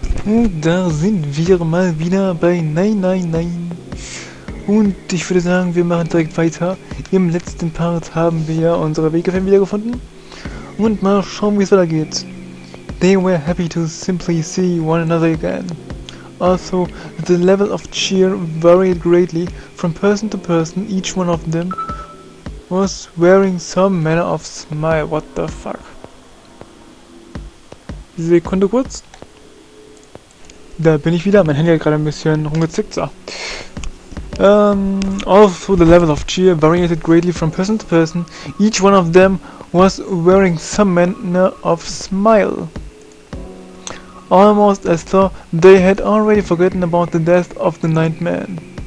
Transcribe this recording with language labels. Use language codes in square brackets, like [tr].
[de] Und da sind wir mal wieder bei Nein, Nein, Nein. Und ich würde sagen, wir machen direkt weiter. Im letzten Part haben wir ja unsere Wege wiedergefunden. Und mal schauen, wie es weitergeht. [en] They were happy to simply see one another again. Also, the level of cheer varied greatly from person to person. Each one of them was wearing some manner of smile. What the fuck? [de] Sekunde kurz. Da bin ich wieder. Mein Handy hat gerade ein bisschen rumgezickt. So. [en] Also, the level of cheer varied greatly from person to person. Each one of them was wearing some manner of smile. Almost as though they had already forgotten about the death of the ninth man.